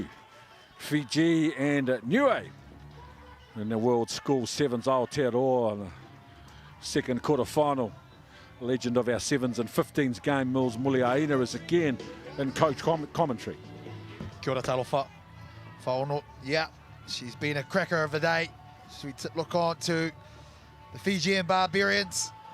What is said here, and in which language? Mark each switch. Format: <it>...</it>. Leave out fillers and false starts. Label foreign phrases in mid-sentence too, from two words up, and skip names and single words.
<en>Fiji and Niue in the World School Sevens Aotearoa in the second quarter final. Legend of our Sevens and 15s game, Mils Muliaina, is again in coach commentary.</en> <mi>Kia ora talofa.</mi> <en>Whaono, yeah, she's been a cracker of a day. Should we look on to the Fijian Barbarians?</en>